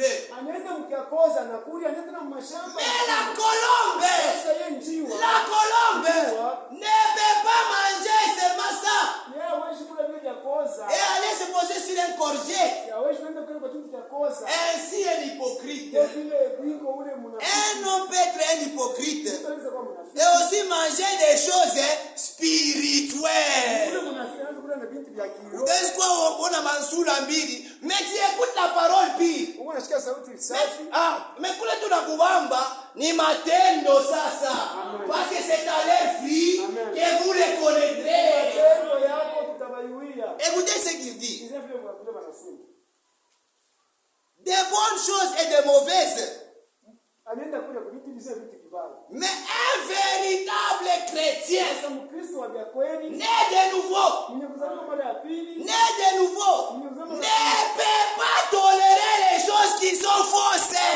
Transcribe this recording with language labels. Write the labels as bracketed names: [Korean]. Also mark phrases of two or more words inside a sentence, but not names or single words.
[French] Mais la colombe ne peut pas manger seulement ça et aller se poser sur un courgette. Ainsi un hypocrite. Un homme peut être un hypocrite et aussi manger des choses spirituelles. Est-ce qu'on a [Swahili] mansura mbili? [French] Mais tu écoutes la parole pire. [Swahili] Mais kule tu kubamba ni matendo sasa. [French] Parce que c'est à leur vie que vous les connaîtrez. Écoutez ce qu'il dit. Des bonnes choses et des mauvaises. Mais un véritable chrétien, né de nouveau, ne peut pas tolérer les choses qui sont fausses.